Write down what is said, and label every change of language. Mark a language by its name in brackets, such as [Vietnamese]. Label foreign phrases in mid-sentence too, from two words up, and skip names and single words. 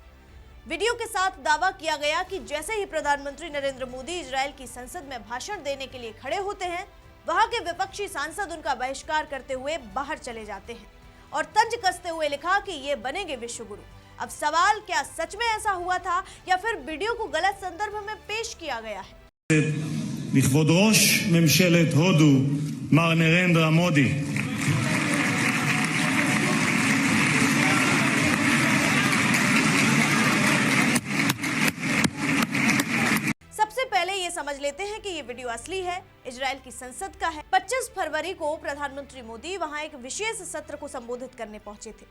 [Hindi] वीडियो के साथ दावा किया गया कि जैसे ही प्रधानमंत्री नरेंद्र मोदी इजराइल की संसद में भाषण देने के लिए खड़े होते हैं, वहां के विपक्षी सांसद उनका बहिष्कार करते हुए बाहर चले जाते हैं और तंज कसते हुए लिखा कि ये बनेंगे विश्व गुरु। अब सवाल, क्या सच में ऐसा हुआ था या फिर वीडियो को गलत संदर्भ में पेश किया गया है? [Hebrew] לכבוד ראש ממשלת הודו מר נרנדרה מודי, [Hindi] समझ लेते हैं कि ये वीडियो असली है, इजराइल की संसद का है। 25 फरवरी को प्रधानमंत्री मोदी वहां एक विशेष सत्र को संबोधित करने पहुंचे थे।